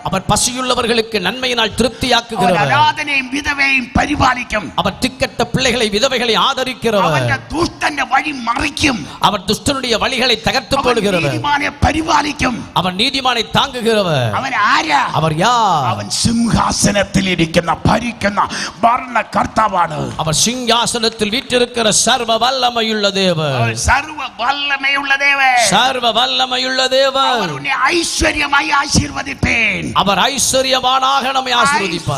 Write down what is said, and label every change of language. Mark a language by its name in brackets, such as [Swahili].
[Tamil] அவர் பசியுள்ளவர்களுக்கு நன்மையினால் திருப்தியாக்குகிறவர், [Malayalam] അനാഥനെയും വിധവയെയും പരിപാലിക്കും, [Tamil] அவர் திக்கட்ட பிள்ளைகளை விதவைகளை ஆதரிக்கிறவர், [Malayalam] ദുഷ്ടന്റെ വഴി മറിക്കും, [Tamil] அவர் துஷ்டனுடைய வழிகளை தகர்த்து போடுகிறவர், [Malayalam] പരിപാലിക്കും, [Tamil] அவர் நீதிமானை தாங்குகிறவர். [Malayalam] അവൻ ആരാ? [Tamil] அவர் யார்? [Malayalam] അവൻ സിംഹാസനത്തിൽ ഇരിക്കുന്ന ഭരിക്കുന്ന ഭരണകർത്താവാണ്. [Tamil] அவர் சிங்காசனத்தில் வீற்றிருக்கிற சர்வ வல்லமையுள்ள தேவன், [Malayalam] സർവ്വ വല്ലമയുള്ള ദേവൻ, [Tamil] சர்வ வல்லமையுள்ள தேவன். [Malayalam] അവനെ ഐശ്വര്യമായി ആശീർവദിപ്പേൻ, [Tamil] அவர் ஐஸ்வர்யவானாக நம்மை ஆசீர்வதிப்பார்,